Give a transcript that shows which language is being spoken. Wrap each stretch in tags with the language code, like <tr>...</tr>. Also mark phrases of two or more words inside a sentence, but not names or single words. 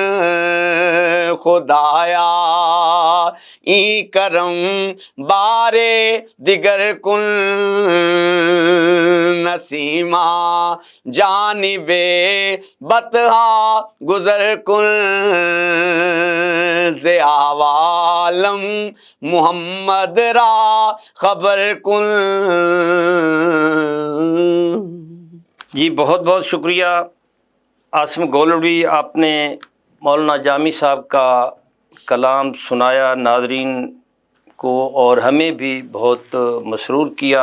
<fa>خدایا ای کرم بار دیگر کن، نسیمہ جانب بطحا گزر کن، ز عوالم محمد را خبر کن۔</fa> <ur>جی بہت بہت شکریہ عاصم گولڑوی، آپ نے مولانا جامی صاحب کا کلام سنایا ناظرین کو اور ہمیں بھی بہت مسرور کیا۔</ur>